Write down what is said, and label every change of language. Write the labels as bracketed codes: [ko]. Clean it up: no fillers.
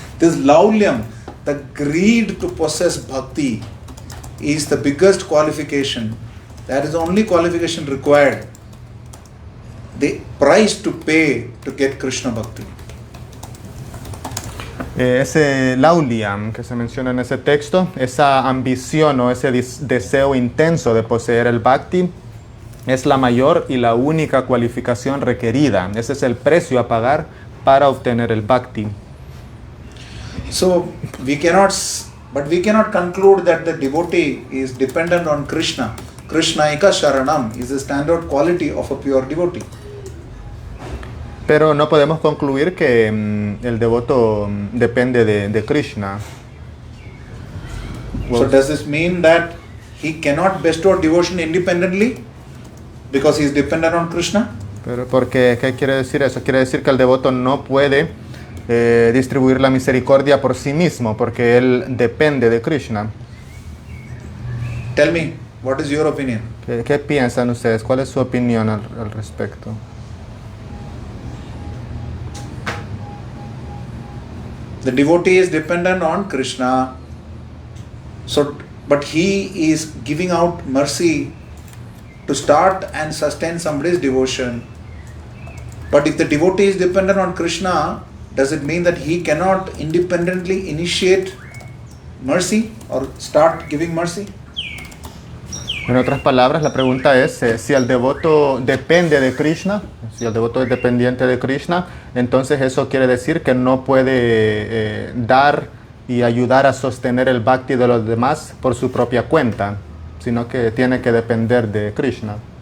[en] This Laulyam, the greed to possess bhakti, is the biggest qualification. That is the only qualification required. The price to pay to get Krishna Bhakti. [es] Ese lauliam que se menciona en ese texto, esa ambición o ese deseo intenso de poseer el bhakti, es la mayor y la única cualificación requerida. Ese es el precio a pagar para obtener el bhakti. [en] So we cannot conclude that the devotee is dependent on Krishna. Krishnaika Sharanam is the standard quality of a pure devotee. [es] Pero no podemos concluir que el devoto depende de Krishna. [en] So does this mean that he cannot bestow devotion independently because he is dependent on Krishna? [es] Pero ¿qué quiere decir eso? Quiere decir que el devoto no puede distribuir la misericordia por sí mismo porque él depende de Krishna. [en] Tell me, what is your opinion? [es] ¿Qué piensan ustedes? ¿Cuál es su opinión al respecto? [en] The devotee is dependent on Krishna, but he is giving out mercy to start and sustain somebody's devotion. But if the devotee is dependent on Krishna, does it mean that he cannot independently initiate mercy or start giving mercy? [es] En otras palabras, la pregunta es si el devoto depende de Krishna, si el devoto es dependiente de Krishna, entonces eso quiere decir que no puede dar y ayudar a sostener el bhakti de los demás por su propia cuenta, sino que tiene que depender de Krishna.